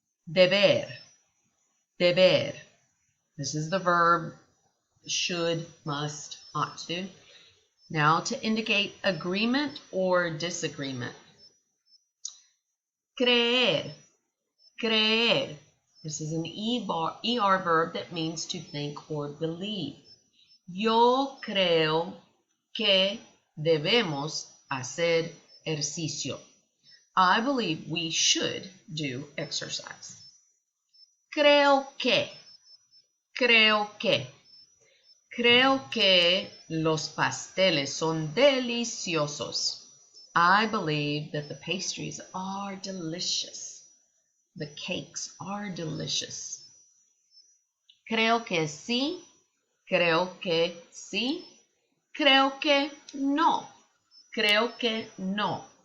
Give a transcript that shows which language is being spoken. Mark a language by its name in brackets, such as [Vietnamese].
[English] Deber. Deber. This is the verb should, must, ought to. Now to indicate agreement or disagreement. Creer. Creer. This is an ER verb that means to think or believe. [Spanish] Yo creo que debemos hacer ejercicio. [English] I believe we should do exercise. [Spanish] Creo que. Creo que. Creo que los pasteles son deliciosos. [English] I believe that the pastries are delicious. The cakes are delicious. [Spanish] Creo que sí. Creo que sí. Creo que no. Creo que no.